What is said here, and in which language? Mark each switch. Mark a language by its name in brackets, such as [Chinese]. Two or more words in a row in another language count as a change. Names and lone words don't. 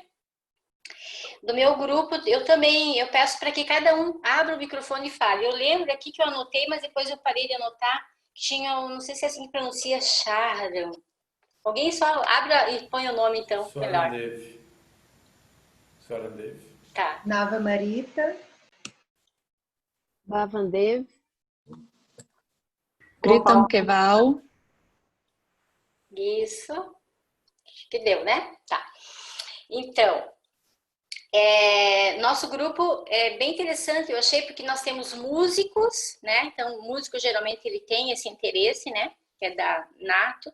[Portuguese] Do meu grupo, eu peço para que cada um abra o microfone e fale. Eu lembro aqui que eu anotei, mas depois eu parei de anotar, que tinha, não sei se é assim que pronuncia, Sharon. Alguém só abra e põe o nome, então, melhor. Swarandev. Swarandev. Tá. Nava Marita. Bhavandev. Pritam Keval. Isso. Acho que deu, né? Tá. Então, nosso grupo é bem interessante, eu achei, porque nós temos músicos, né? Então, o músico geralmente ele tem esse interesse, né? Que é da nato.